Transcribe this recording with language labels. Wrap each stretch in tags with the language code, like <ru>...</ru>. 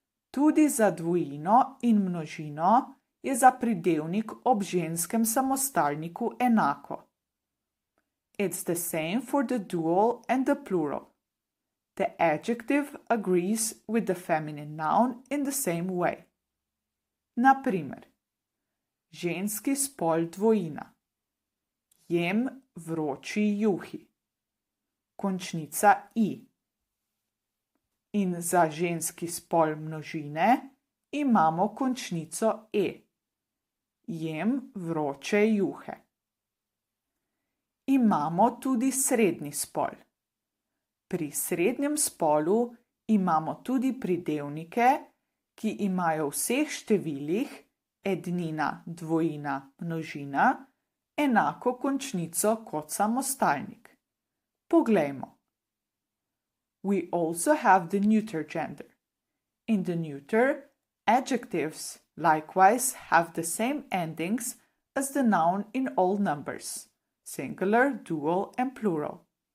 <sl>Tudi za dvojino in množino je za pridevnik ob ženskem samostalniku enako.</sl> <en>It's the same for the dual and the plural. The adjective agrees with the feminine noun in the same way.</en> <sl>Na primer, ženski spol dvojina. Jem vroči juhi. Končnica i. In za ženski spol množine imamo končnico e. Jem vroče juhe. Imamo tudi srednji spol. Pri srednjem spolu imamo tudi pridevnike, ki imajo v vseh številih, ednina, dvojina, množina, enako končnico kot samostalnik. Poglejmo.</sl> <en>We also have the neuter gender. In the neuter, adjectives likewise have the same endings as the noun in all numbers, singular, dual, and plural.</en>